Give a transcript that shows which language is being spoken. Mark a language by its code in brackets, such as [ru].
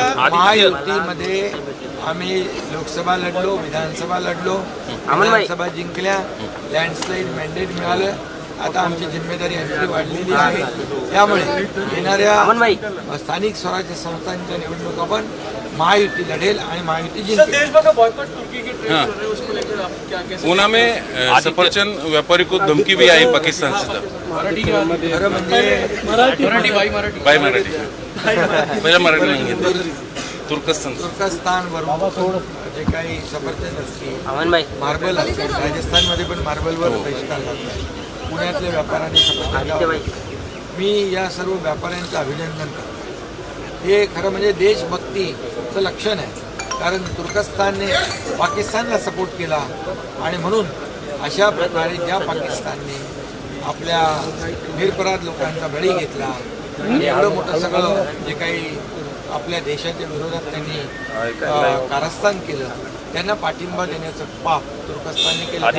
[mr] महायुतीमध्ये आम्ही लोकसभा लढलो, विधानसभा लढलो, विधानसभा जिंकल्या, landslide mandate मिळालं. आता आमची जिम्मेदारी आणखी वाढलेली आहे, त्यामुळे येणाऱ्या स्थानिक स्वराज्य संस्थांच्या निवडणुका पण महायुती लढेल आणि महायुती जिंकेल. [hi] ऊना में सफरचंद व्यापारी को धमकी भी आई पाकिस्तान से. [mr] खरं म्हणजे बाय मराठी पहिला मराठी नाही, तुर्कस्तानवरून जे काही सफरचंद असतील, मार्बल असतील, राजस्थानमध्ये पण मार्बलवर बहिष्कार घातला, पुण्यातल्या व्यापाऱ्यांनी सफरचंद. मी या सर्व व्यापाऱ्यांचं अभिनंदन करतो. हे खरं म्हणजे देशभक्तीचं लक्षण आहे, कारण तुर्कस्तानने पाकिस्तानला सपोर्ट केला आणि म्हणून अशा प्रकारे ज्या पाकिस्तानने आपल्या निरपराध लोकांचा बळी घेतला आणि एवढं मोठं सगळं जे काही आपल्या देशाच्या विरोधात त्यांनी कारस्थान केलं, त्यांना पाठिंबा देण्याचं पाप तुर्कस्तानने केलं.